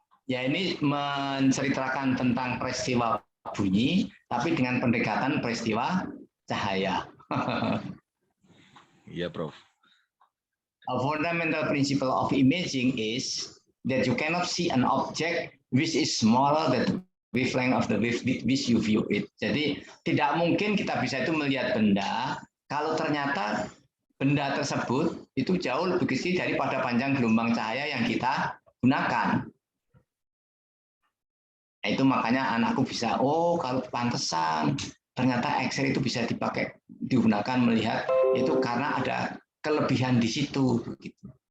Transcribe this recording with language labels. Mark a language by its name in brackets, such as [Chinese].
[Indonesian] Ya, ini menceritakan tentang peristiwa bunyi, tapi dengan pendekatan peristiwa cahaya. Iya, Prof. [English] A fundamental principle of imaging is that you cannot see an object which is smaller than the wavelength of the wave with which you view it. [Indonesian] Jadi tidak mungkin kita bisa itu melihat benda kalau ternyata benda tersebut itu jauh lebih kecil daripada panjang gelombang cahaya yang kita gunakan. Nah, itu makanya anakku bisa, oh kalau pantesan ternyata X-ray itu bisa digunakan melihat itu karena ada kelebihan di situ. Begitu.